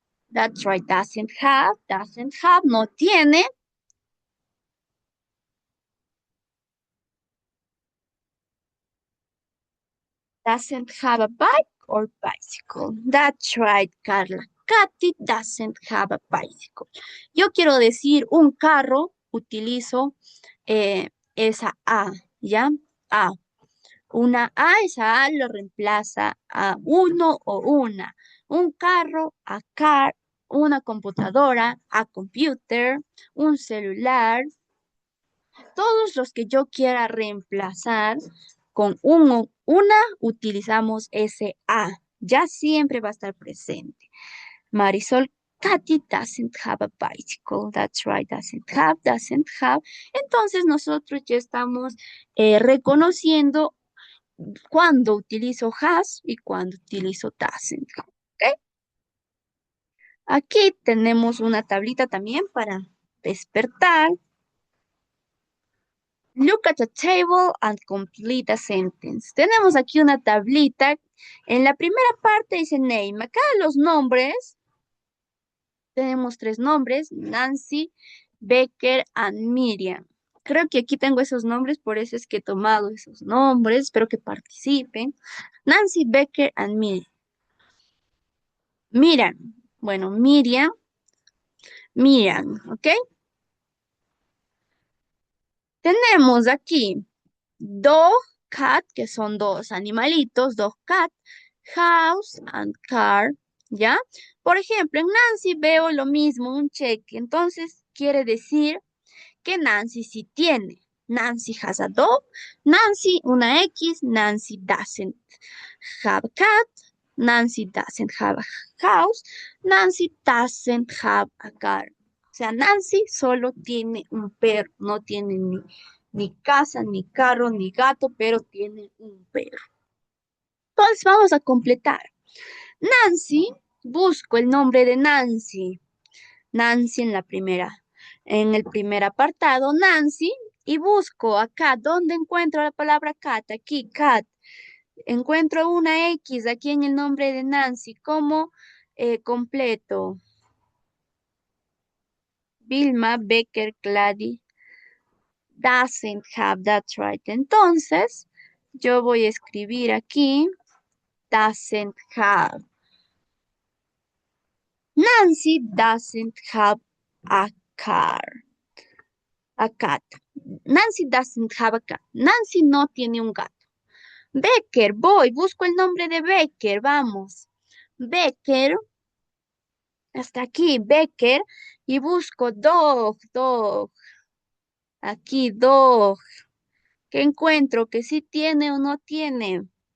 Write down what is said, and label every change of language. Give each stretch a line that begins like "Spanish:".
English: That's right, doesn't have,
Spanish: no tiene.
English: Doesn't have a bike or bicycle. That's right, Carla. Katy doesn't have a bicycle.
Spanish: Yo quiero decir un carro, utilizo esa A, ¿ya? A. Una A, esa A lo reemplaza a uno o una. Un carro, a car, una computadora, a computer, un celular, todos los que yo quiera reemplazar con una, utilizamos ese a. Ya siempre va a estar presente.
English: Marisol, Katy doesn't have a bicycle. That's right, doesn't have, doesn't have.
Spanish: Entonces nosotros ya estamos reconociendo cuando utilizo has y cuando utilizo doesn't. ¿Ok? Aquí tenemos una tablita también para despertar.
English: Look at the table and complete a sentence.
Spanish: Tenemos aquí una tablita. En la primera parte dice name. Acá los nombres, tenemos tres nombres, Nancy, Becker and Miriam. Creo que aquí tengo esos nombres, por eso es que he tomado esos nombres. Espero que participen. Nancy, Becker and Miriam. Miriam. Bueno, Miriam, ¿ok? Tenemos aquí dog, cat, que son dos animalitos, dog, cat, house and car, ¿ya? Por ejemplo, en Nancy veo lo mismo, un cheque, entonces quiere decir que Nancy sí tiene. Nancy has a dog, Nancy una X, Nancy doesn't have a cat, Nancy doesn't have a house, Nancy doesn't have a car. O sea, Nancy solo tiene un perro, no tiene ni casa, ni carro, ni gato, pero tiene un perro. Entonces vamos a completar. Nancy, busco el nombre de Nancy. Nancy en el primer apartado, Nancy, y busco acá, ¿dónde encuentro la palabra cat? Aquí, cat. Encuentro una X aquí en el nombre de Nancy como completo.
English: Vilma Becker Clady doesn't have, that's right.
Spanish: Entonces, yo voy a escribir aquí,
English: doesn't have. Nancy doesn't have a car, a cat. Nancy doesn't have a cat.
Spanish: Nancy no tiene un gato. Becker, voy, busco el nombre de Becker, vamos. Becker, hasta aquí, Becker, y busco dog. Aquí, dog. ¿Qué encuentro? ¿Que sí tiene o no tiene?